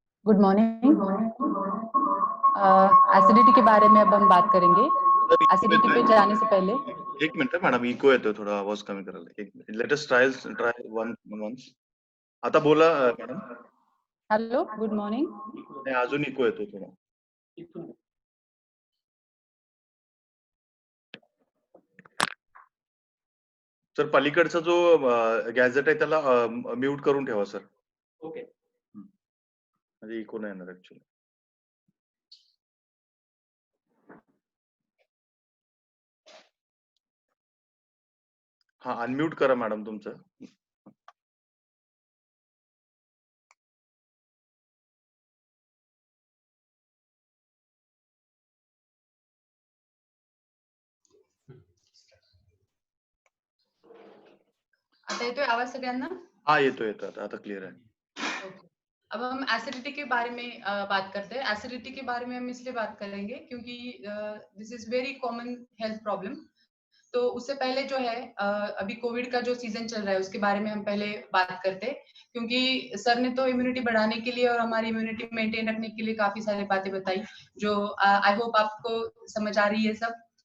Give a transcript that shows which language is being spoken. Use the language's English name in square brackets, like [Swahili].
[English] Good morning. [Hindi] Acidity के बारे में अब हम बात करेंगे। एसिडिटी पे जाने से पहले [Marathi] एक मिनिट मॅडम, इको येतोय, थोडा आवाज कमी करायला. [English] एक minute, let us try once. [Marathi] आता बोला मॅडम. [English] Hello, good morning. [Marathi] नाही, अजून इको येतोय थोडा. सर पलीकडचा जो गॅजेट आहे त्याला म्यूट करून ठेवा सर. ओके. म्हणजे इको नाही येणार ऍक्च्युअली. हा, अनम्यूट करा मॅडम तुमचं. आता येतोय आवाज सगळ्यांना? हा, येतोय, आता क्लियर आहे. [Hindi] अब हम एसिडिटी के बारे में बात करते हैं। एसिडिटी के बारे में हम इसलिए बात करेंगे क्योंकि [English] This is very common health problem. [Hindi] तो उससे पहले जो है अभी कोविड का जो सीजन चल रहा है उसके बारे में हम पहले बात करते हैं, क्योंकि सर ने तो इम्यूनिटी बढ़ाने के लिए और हमारी इम्यूनिटी मेंटेन रखने के लिए काफी सारी बातें बताई, जो [English] I hope [Hindi] आपको समझ आ रही है सब।